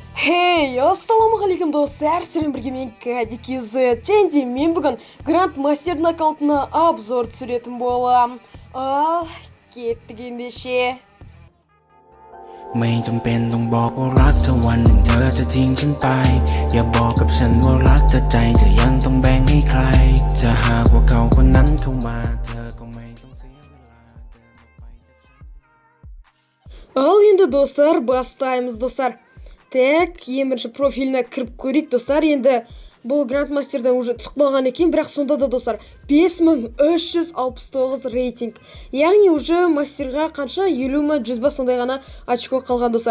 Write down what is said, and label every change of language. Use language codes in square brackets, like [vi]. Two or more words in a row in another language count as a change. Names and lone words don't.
[kk] Хей, ассалаумағалейкум достар, сіздермен бірге мен KDKZ. Және мен бүгін Гранд Мастердің аккаунтына обзор түсіретін болам. Ал, кеттік ендеше. [th] ไม่จำเป็นต้องบอกว่ารักเธอวันหนึ่งเธอจะทิ้งฉันไปอย่าบอกกับฉันว่ารักเธอใจเธอยังต้องแบ่งให้ใครจะหากว่าเขาคนนั้นเข้ามาเธอก็ไม่ต้องเสียเวลาเดินออกไปจากฉัน [kk] Ал енді достар, бастаймыз достар. Так, ең бірінші профиліне кіріп көрейік достар. Енді бұл Грандмастерден уже шықпаған екен, бірақ сонда да достар 5369 рейтинг. Яғни уже мастерға қанша 50 ма 100 ба сондай ғана очко қалған достар.